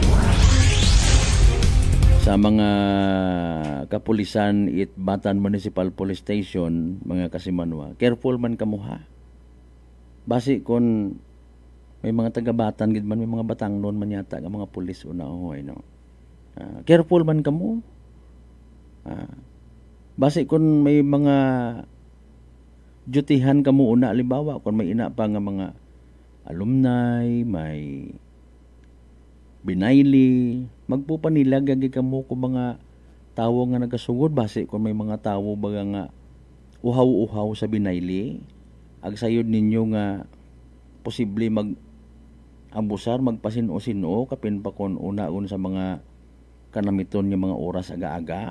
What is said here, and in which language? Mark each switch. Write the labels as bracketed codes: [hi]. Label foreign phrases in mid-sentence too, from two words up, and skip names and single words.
[akl] Sa mga kapulisan it Batan Municipal Police Station, mga kasimanwa, careful man kamuha. Basi kon may mga taga-Batan gid man, may mga Batangnon man yata nga mga pulis una hoy no. Careful man kamo. Basi kon may mga dutihan kamo una halimbawa kon may ina pa nga mga alumni, may binayli, magpupanilag gagi kamo ko mga tawo nga nagasugod base kung may mga tawo baga nga uhaw-uhaw sa binayli, agsayod ninyo nga posible mag-abusar, magpasino-sino kapin pa kon unaon sa mga kanamiton nga mga oras aga-aga.